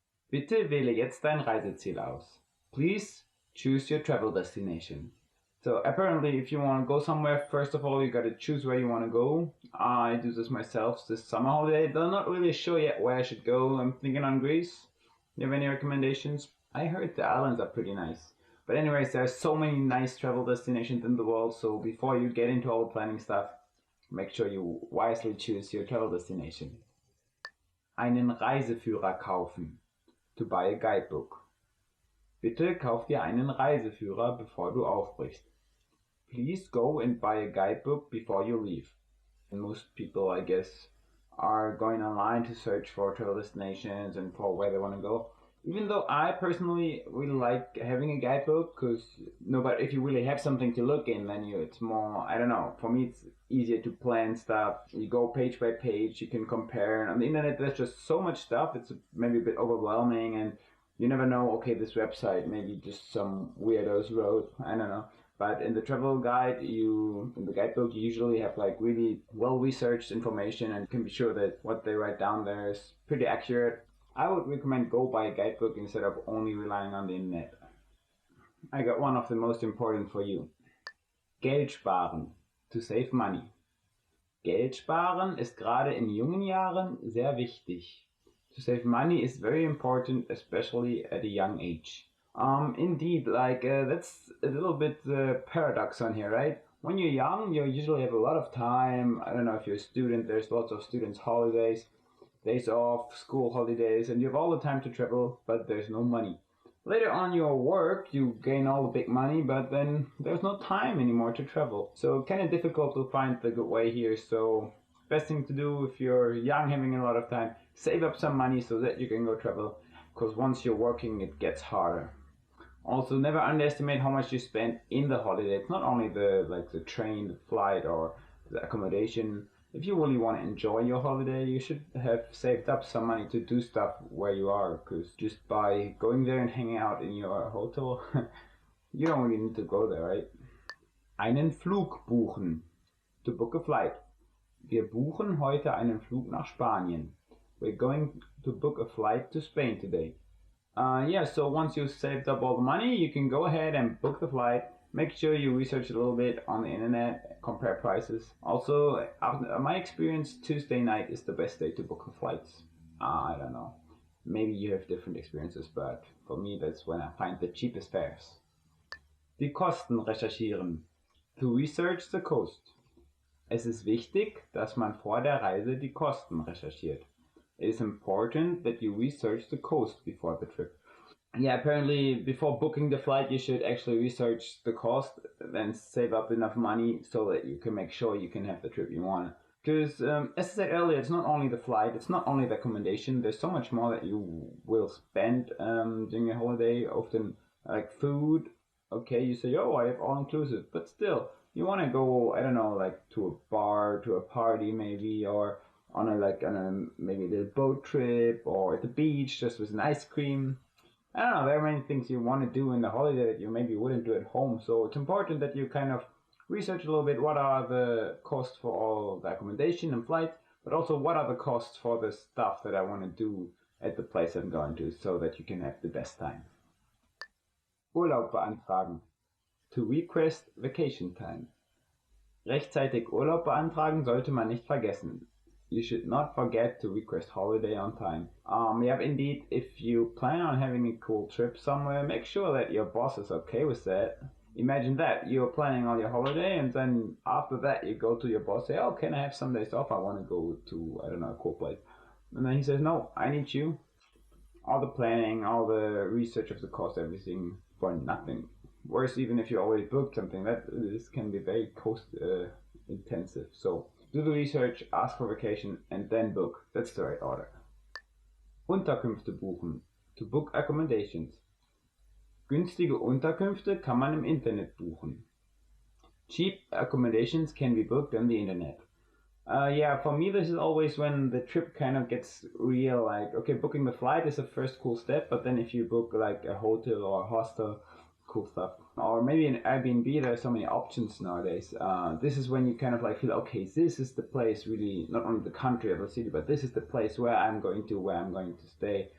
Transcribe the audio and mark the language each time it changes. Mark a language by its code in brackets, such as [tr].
[de] Bitte wähle jetzt dein Reiseziel aus. [en] Please choose your travel destination. So apparently if you want to go somewhere, first of all you got to choose where you want to go. I do this myself this summer holiday. I'm not really sure yet where I should go. I'm thinking on Greece. Do you have any recommendations? I heard the islands are pretty nice. But anyways, there are so many nice travel destinations in the world, so before you get into all the planning stuff, make sure you wisely choose your travel destination. Einen Reiseführer kaufen. To buy a guidebook. [de] Bitte kauf dir einen Reiseführer, bevor du aufbrichst. [en] Please go and buy a guidebook before you leave. And most people, I guess, are going online to search for travel destinations and for where they want to go. Even though I personally really like having a guidebook, because but if you really have something to look in, then it's more, I don't know, for me it's easier to plan stuff. You go page by page, you can compare. And on the internet there's just so much stuff, it's maybe a bit overwhelming, and you never know, okay, this website maybe just some weirdos wrote, I don't know. But in the travel guide, in the guidebook, you usually have like really well-researched information and can be sure that what they write down there is pretty accurate. I would recommend go buy a guidebook instead of only relying on the internet. I got one of the most important for you. Geld sparen. To save money. [de] Geld sparen ist gerade in jungen Jahren sehr wichtig. [en] To save money is very important, especially at a young age. Indeed, that's a little bit the paradox on here, right? When you're young, you usually have a lot of time. I don't know if you're a student, there's lots of students' holidays, days off, school holidays, and you have all the time to travel, but there's no money. Later on your work, you gain all the big money, but then there's no time anymore to travel. So kind of difficult to find the good way here. So best thing to do if you're young, having a lot of time, save up some money so that you can go travel. Because once you're working, it gets harder. Also, never underestimate how much you spend in the holiday. It's not only the train, the flight, or the accommodation. If you really want to enjoy your holiday, you should have saved up some money to do stuff where you are, because just by going there and hanging out in your hotel, you don't really need to go there, right? Einen Flug buchen. To book a flight. [de] Wir buchen heute einen Flug nach Spanien. [en] We're going to book a flight to Spain today. So once you've saved up all the money, you can go ahead and book the flight. Make sure you research a little bit on the internet, compare prices. Also, after my experience, Tuesday night is the best day to book the flights. I don't know. Maybe you have different experiences, but for me, that's when I find the cheapest fares. Die Kosten recherchieren. To research the cost. [de] Es ist wichtig, dass man vor der Reise die Kosten recherchiert. [en] It is important that you research the cost before the trip. Yeah, apparently before booking the flight, you should actually research the cost, then save up enough money so that you can make sure you can have the trip you want. Because, as I said earlier, it's not only the flight, it's not only the accommodation, there's so much more that you will spend during your holiday. Often, like food, okay, you say, oh, I have all inclusive, but still, you want to go, I don't know, like to a bar, to a party maybe, or on a maybe a little boat trip, or at the beach just with an ice cream. I don't know, there are many things you want to do in the holiday that you maybe wouldn't do at home. So it's important that you kind of research a little bit what are the costs for all the accommodation and flights, but also what are the costs for the stuff that I want to do at the place I'm going to, so that you can have the best time. Urlaub beantragen. To request vacation time. [de] Rechtzeitig Urlaub beantragen sollte man nicht vergessen. [en] You should not forget to request holiday on time. Indeed, if you plan on having a cool trip somewhere, make sure that your boss is okay with that. Imagine that, you're planning on your holiday, and then after that you go to your boss, say, oh, can I have some days off? I want to go to, I don't know, a cool place. And then he says, no, I need you. All the planning, all the research of the cost, everything for nothing. Worse, even if you already booked something, this can be very cost intensive. So do the research, ask for vacation, and then book. That's the right order. Unterkünfte buchen. To book accommodations. [de] Günstige Unterkünfte kann man im Internet buchen. [en] Cheap accommodations can be booked on the internet. For me this is always when the trip kind of gets real, like, okay, booking the flight is the first cool step, but then if you book like a hotel or a hostel, cool stuff. Or maybe in Airbnb, there are so many options nowadays. This is when you kind of like feel, okay, this is the place, really, not only the country or the city, but this is the place where I'm going to stay.